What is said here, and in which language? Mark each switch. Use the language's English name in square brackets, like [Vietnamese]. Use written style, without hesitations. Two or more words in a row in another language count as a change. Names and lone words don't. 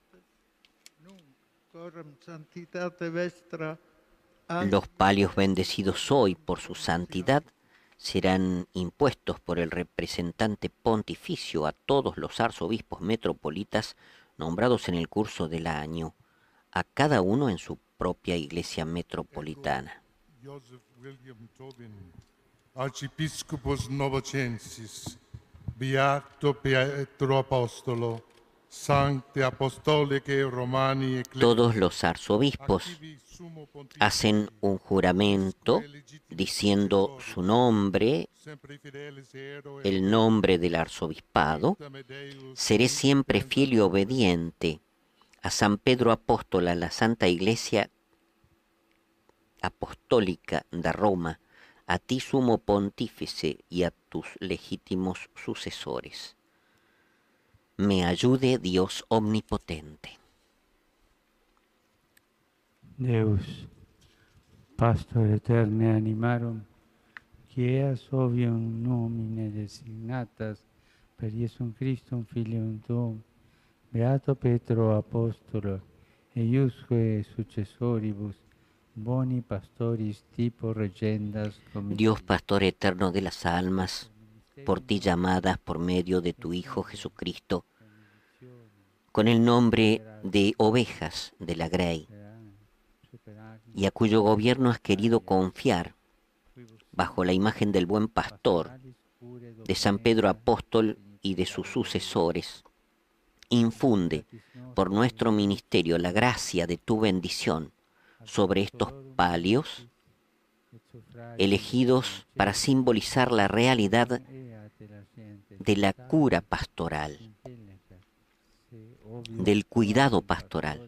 [Spanish] Los palios bendecidos hoy por su santidad serán impuestos por el representante pontificio a todos los arzobispos metropolitas nombrados en el curso del año, a cada uno en su propia iglesia metropolitana. [Latin] Joseph William Tobin, Archiepiscopus Novocensis, Beato Pietro Apostolo, Sancte Apostolicae Romani Ecclesiae. [Spanish] Todos los arzobispos hacen un juramento diciendo su nombre, el nombre del arzobispado. Seré siempre fiel y obediente a San Pedro Apóstol, a la Santa Iglesia Apostólica de Roma, a ti sumo pontífice y a tus legítimos sucesores. Me ayude Dios omnipotente. [Latin] Deus, Pastor eterne animarum, quieas ovium nomine designatas per Iesum Christum Filium Tuum, Beato Petro Apostolo, eiusque successoribus, boni pastoris tipo regendas. [Spanish] Dios, Pastor eterno de las almas, por ti llamadas por medio de tu Hijo Jesucristo, con el nombre de ovejas de la grey, y a cuyo gobierno has querido confiar, bajo la imagen del buen pastor, de San Pedro Apóstol y de sus sucesores, infunde por nuestro ministerio la gracia de tu bendición sobre estos palios, elegidos para simbolizar la realidad de la cura pastoral, del cuidado pastoral.